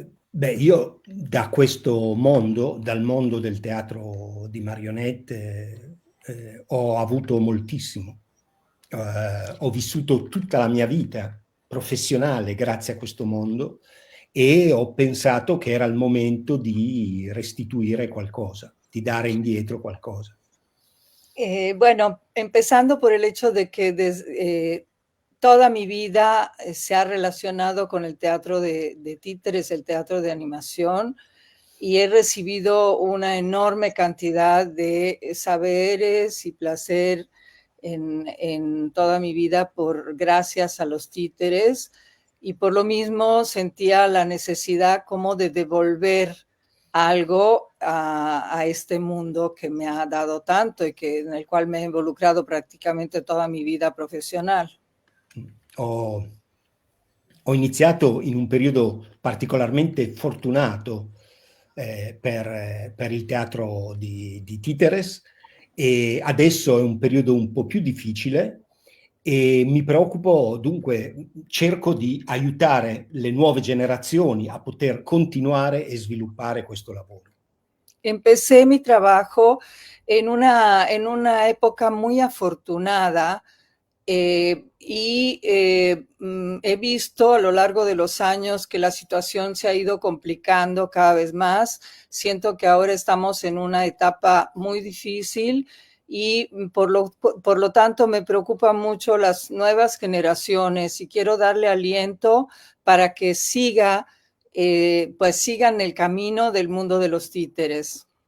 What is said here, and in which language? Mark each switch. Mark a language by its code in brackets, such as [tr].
[it] Beh, io da questo mondo, dal mondo del teatro di marionette, ho avuto moltissimo. Ho vissuto tutta la mia vita professionale grazie a questo mondo e ho pensato che era il momento di restituire qualcosa, di dare indietro qualcosa. [es] Bueno, empezando por el hecho de que toda mi vida se ha relacionado con el teatro de títeres, el teatro de animación, y he recibido una enorme cantidad de saberes y placer en toda mi vida gracias a los títeres, y por lo mismo sentía la necesidad como de devolver algo a este mundo que me ha dado tanto y en el cual me he involucrado prácticamente toda mi vida profesional. [it] Ho iniziato in un periodo particolarmente fortunato per il teatro di títeres, e adesso è un periodo un po' più difficile e mi preoccupo, dunque cerco di aiutare le nuove generazioni a poter continuare e sviluppare questo lavoro. [es] Empecé mi trabajo en una época muy afortunada, he visto a lo largo de los años que la situación se ha ido complicando cada vez más. Siento que ahora estamos en una etapa muy difícil y por lo tanto me preocupan mucho las nuevas generaciones y quiero darle aliento para que sigan el camino del mundo de los títeres.